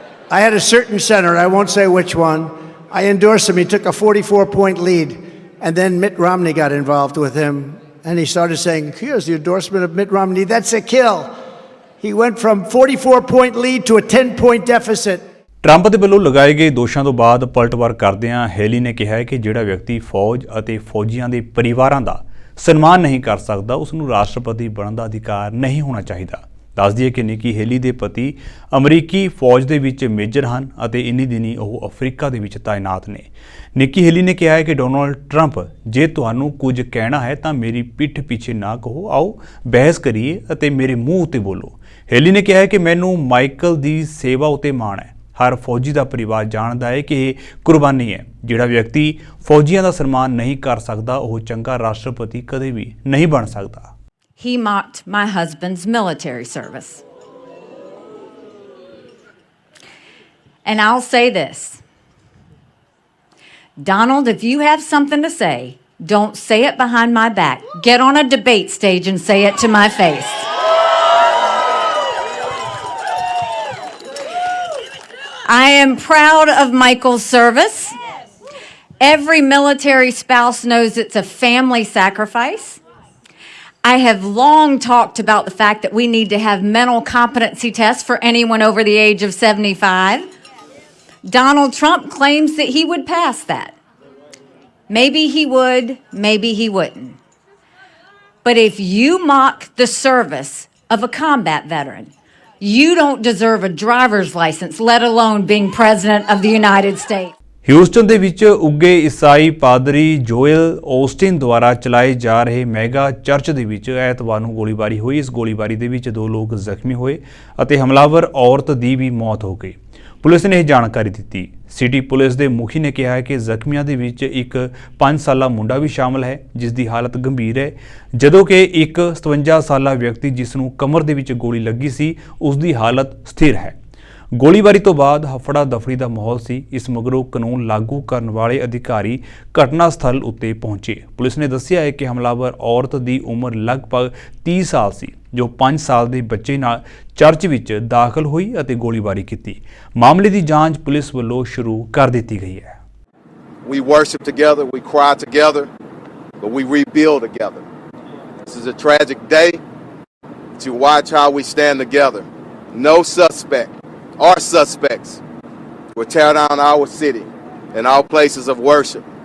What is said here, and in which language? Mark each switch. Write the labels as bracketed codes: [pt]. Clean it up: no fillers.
[en] I had a certain senator, I won't say which one. I endorsed him. He took a 44-point lead. And then Mitt Romney got involved with him, and he started saying, here's the endorsement of Mitt Romney. That's a kill. He went from 44-point lead to a 10-point deficit. [pa] Trump ਦੇ ਵੱਲੋਂ ਲਗਾਏ ਗਏ ਦੋਸ਼ਾਂ ਤੋਂ ਬਾਅਦ ਪਲਟਵਾਰ ਕਰਦਿਆਂ Hailey ਨੇ ਕਿਹਾ ਹੈ ਕਿ ਜਿਹੜਾ ਵਿਅਕਤੀ ਫੌਜ ਅਤੇ ਫੌਜੀਆਂ ਦੇ ਪਰਿਵਾਰਾਂ ਦਾ ਸਨਮਾਨ ਨਹੀਂ ਕਰ ਸਕਦਾ ਉਸ ਨੂੰ ਰਾਸ਼ਟਰਪਤੀ ਬਣਨ ਦਾ ਅਧਿਕਾਰ ਨਹੀਂ ਹੋਣਾ ਚਾਹੀਦਾ। ਦੱਸ ਦਈਏ ਕਿ ਨਿੱਕੀ ਹੈਲੀ ਦੇ ਪਤੀ ਅਮਰੀਕੀ ਫੌਜ ਦੇ ਵਿੱਚ ਮੇਜਰ ਹਨ ਅਤੇ ਇੰਨੀ ਦਿਨੀ ਉਹ ਅਫਰੀਕਾ ਦੇ ਵਿੱਚ ਤਾਇਨਾਤ ਨੇ। ਨਿੱਕੀ ਹੈਲੀ ਨੇ ਕਿਹਾ ਹੈ ਕਿ ਡੋਨਾਲਡ ਟਰੰਪ ਜੇ ਤੁਹਾਨੂੰ ਕੁਝ ਕਹਿਣਾ ਹੈ ਤਾਂ ਮੇਰੀ ਪਿੱਠ ਪਿੱਛੇ ਨਾ ਕਹੋ, ਆਓ ਬਹਿਸ ਕਰੀਏ ਅਤੇ ਮੇਰੇ ਮੂੰਹ ਉੱਤੇ ਬੋਲੋ। ਹੈਲੀ ਨੇ ਕਿਹਾ ਹੈ ਕਿ ਮੈਨੂੰ ਮਾਈਕਲ ਦੀ ਸੇਵਾ ਉੱਤੇ ਮਾਣ ਹੈ। ਹਰ ਫੌਜੀ ਦਾ ਪਰਿਵਾਰ ਜਾਣਦਾ ਹੈ ਕਿ ਇਹ ਕੁਰਬਾਨੀ ਹੈ। ਜਿਹੜਾ ਵਿਅਕਤੀ ਫੌਜੀਆਂ ਦਾ ਸਨਮਾਨ ਨਹੀਂ ਕਰ ਸਕਦਾ ਉਹ ਚੰਗਾ ਰਾਸ਼ਟਰਪਤੀ ਕਦੇ ਵੀ ਨਹੀਂ ਬਣ ਸਕਦਾ। [en] He mocked my husband's military service. And I'll say this. Donald, if you have something to say, don't say it behind my back. Get on a debate stage and say it to my face. I am proud of Michael's service. Every military spouse knows it's a family sacrifice. I have long talked about the fact that we need to have mental competency tests for anyone over the age of 75. Donald Trump claims that he would pass that. Maybe he would, maybe he wouldn't. But if you mock the service of a combat veteran, you don't deserve a driver's license, let alone being president of the United States. [pa] Houston ਦੇ ਵਿੱਚ ਉੱਗੇ ਈਸਾਈ ਪਾਦਰੀ ਜੋਇਲ Austin ਦੁਆਰਾ ਚਲਾਏ ਜਾ ਰਹੇ mega church ਦੇ ਵਿੱਚ ਐਤਵਾਰ ਨੂੰ ਗੋਲੀਬਾਰੀ ਹੋਈ। ਇਸ ਗੋਲੀਬਾਰੀ ਦੇ ਵਿੱਚ 2 ਲੋਕ ਜ਼ਖਮੀ ਹੋਏ ਅਤੇ ਹਮਲਾਵਰ ਔਰਤ ਦੀ ਵੀ ਮੌਤ ਹੋ ਗਈ। ਪੁਲਿਸ ਨੇ ਇਹ ਜਾਣਕਾਰੀ ਦਿੱਤੀ। ਸਿਟੀ ਪੁਲਿਸ ਦੇ ਮੁਖੀ ਨੇ ਕਿਹਾ ਹੈ ਕਿ ਜ਼ਖਮੀਆਂ ਦੇ ਵਿੱਚ ਇੱਕ 5 ਸਾਲਾ ਮੁੰਡਾ ਵੀ ਸ਼ਾਮਲ ਹੈ ਜਿਸ ਦੀ ਹਾਲਤ ਗੰਭੀਰ ਹੈ, ਜਦੋਂ ਕਿ ਇੱਕ 57 ਸਾਲਾ ਵਿਅਕਤੀ ਜਿਸ ਨੂੰ ਕਮਰ ਦੇ ਵਿੱਚ ਗੋਲੀ ਲੱਗੀ ਸੀ ਉਸ ਦੀ ਹਾਲਤ ਸਥਿਰ ਹੈ। ਗੋਲੀਬਾਰੀ ਤੋਂ ਬਾਅਦ ਹਫੜਾ ਦਫੜੀ ਦਾ ਮਾਹੌਲ ਸੀ। ਇਸ ਮਗਰੋਂ ਕਾਨੂੰਨ ਲਾਗੂ ਕਰਨ ਵਾਲੇ ਅਧਿਕਾਰੀ ਘਟਨਾ ਸਥਲ ਉੱਤੇ ਪਹੁੰਚੇ। ਪੁਲਿਸ ਨੇ ਦੱਸਿਆ ਹੈ ਕਿ ਹਮਲਾਵਰ ਔਰਤ ਦੀ ਉਮਰ ਲਗਭਗ 30 ਸਾਲ ਸੀ ਜੋ 5 ਸਾਲ ਦੇ ਬੱਚੇ ਨਾਲ ਚਰਚ ਵਿੱਚ ਦਾਖਲ ਹੋਈ ਅਤੇ ਗੋਲੀਬਾਰੀ ਕੀਤੀ। ਮਾਮਲੇ ਦੀ ਜਾਂਚ ਪੁਲਿਸ ਵੱਲੋਂ ਸ਼ੁਰੂ ਕਰ ਦਿੱਤੀ ਗਈ ਹੈ। [en] We worship together, we cry together, but we rebuild together. This is a tragic day to watch how we stand together. No suspect or suspects will tear down our city and our places of worship.